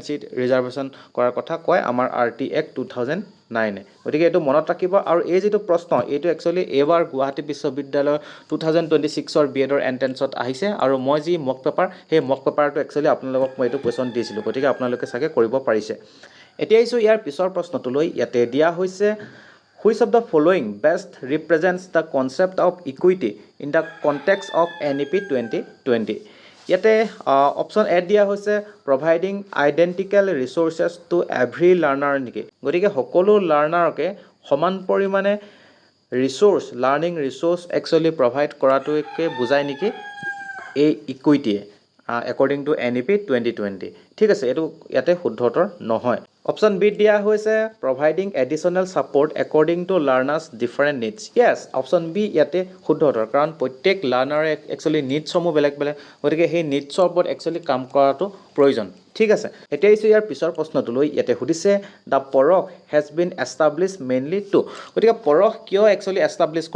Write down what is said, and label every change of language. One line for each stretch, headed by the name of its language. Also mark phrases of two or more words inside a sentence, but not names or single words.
Assamese: সিট ৰিজাৰ্ভেশ্যন কৰাৰ কথা কয় আমাৰ
English: RTE Act
Assamese: 2009 গতিকে এটো মনত ৰাখিব আৰু এই যেটো প্ৰশ্ন এটো একচুৱেলি এবাৰ গুৱাহাটী বিশ্ববিদ্যালয় 2026ৰ বিএডৰ এন্ট্ৰেন্সত আহিছে আৰু মই যি
English: mock paper
Assamese: সেই
English: mock paperটো
Assamese: একচুৱেলি আপোনালোকক মই এটো কোৱেশ্যন দিছিলো গতিকে আপোনালোকে সাকে কৰিব পাৰিছে এতিয়া ইয়াৰ পিছৰ প্ৰশ্নটোলৈ ইয়াতে দিয়া হৈছে
English: which of the following best represents the concept of equity in the context of NEP 2020
Assamese: ইয়াতে
English: option A
Assamese: দিয়া হৈছে
English: providing identical resources to every learner
Assamese: নেকি গতিকে সকলো লাৰ্ণাৰকে সমান পৰিমাণে
English: resource learning resource
Assamese: একচুৱেলি প্ৰভাইড কৰাটোকে বুজায় নেকি এই ইকুইটিয়ে
English: according to NEP 2020
Assamese: ঠিক আছে এটো ইয়াতে শুদ্ধতৰ নহয়
English: option Bত
Assamese: দিয়া হৈছে
English: providing additional support according to learners different needs yes option B
Assamese: ইয়াতে শুদ্ধ উত্তৰ কাৰণ প্ৰত্যেক লাৰ্ণাৰে একচুৱেলি নিডছসমূহ বেলেগ বেলেগ গতিকে সেই নিডছৰ ওপৰত একচুৱেলি কাম কৰাটো প্ৰয়োজন ঠিক আছে এতিয়া আহিছোঁ ইয়াৰ পিছৰ প্ৰশ্নটোলৈ ইয়াতে সুধিছে
English: the PARAKH has been establish mainly to
Assamese: গতিকে পৰখ কিয় একচুৱেলি এষ্টাব্লিছ কৰা